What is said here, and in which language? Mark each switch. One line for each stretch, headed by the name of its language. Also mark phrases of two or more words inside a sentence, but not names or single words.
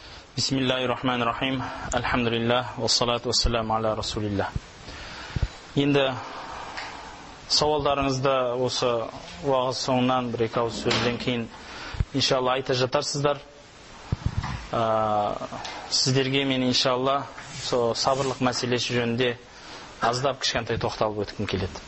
Arabic: بسم الله الرحمن الرحيم. الحمد لله، والصلاة والسلام على رسول الله.
Kazakh: Енді сауалдарыңызды осы уағыз соңынан бір-екі ауыз сөзден кейін иншалла айта жатарсыздар. Сіздерге мен иншалла сол сабырлық мәселесі жөнінде аздап кішкентай тоқталып өткім келеді.